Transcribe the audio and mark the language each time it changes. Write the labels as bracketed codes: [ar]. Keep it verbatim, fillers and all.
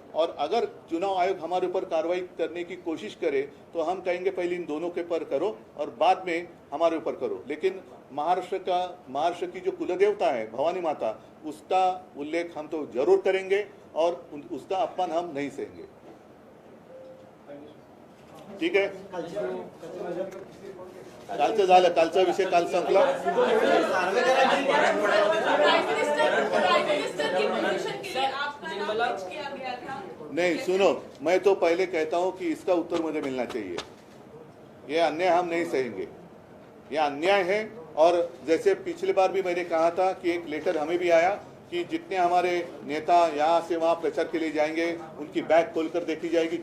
[hi] और अगर चुनाव आयोग हमारे ऊपर कार्रवाई करने की कोशिश करे तो हम कहेंगे पहले इन दोनों के पर करो और बाद में हमारे ऊपर करो। लेकिन महाराष्ट्र का महाराष्ट्र की जो कुलदेवता है भवानी माता, उसका उल्लेख हम तो जरूर करेंगे और उन- उसका अपमान हम नहीं सहेंगे। [mr] ठीक आहे, कालचं झालं, कालचा विषय काल संपला। [hi] प्राइम मिनिस्टर प्राइम मिनिस्टर की पोजीशन के लिए आपका नाम पिच किया गया था। नहीं सुनो, मैं तो पहले कहता हूँ कि इसका उत्तर मुझे मिलना चाहिए। ये अन्याय हम नहीं सहेंगे, ये अन्याय है। और जैसे पिछले बार भी मैंने कहा था कि एक लेटर हमें भी आया कि जितने हमारे नेता यहाँ से वहाँ प्रचार के लिए जाएंगे उनकी बैग खोलकर देखी जाएगी।